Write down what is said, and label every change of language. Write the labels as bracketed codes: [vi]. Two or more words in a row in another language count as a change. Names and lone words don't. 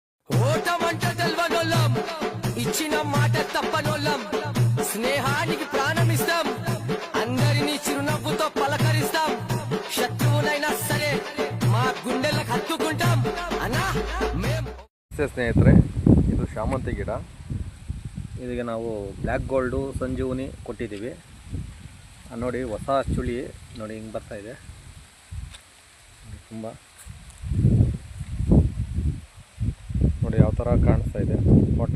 [te] ఓటమంట తెల్వనోళ్ళం ఇచ్చిన మాట తప్పనోళ్ళం స్నేహానికి ప్రాణమిస్తాం అందరినీ చిరునవ్వుతో పలకరిస్తాం శత్రువునైనా సరే మా గుండెలకు హత్తుకుంటాం అన్నా మేం [kn] ಸ್ನೇಹಿತರೆ ಇದು ಶಾಮಂತಿ ಗಿಡ. ಇದಕ್ಕೆ ನಾವು ಬ್ಲ್ಯಾಕ್ ಗೋಲ್ಡು ಸಂಜೀವನಿ ಕೊಟ್ಟಿದ್ದೀವಿ. ನೋಡಿ ಹೊಸ ಚುಳಿ ನೋಡಿ ಹಿಂಗೆ ಬರ್ತಾ ಇದೆ. ತುಂಬ ನೋಡಿ ಯಾವ ಥರ ಕಾಣಿಸ್ತಾ ಇದೆ ಫೋಟೋ.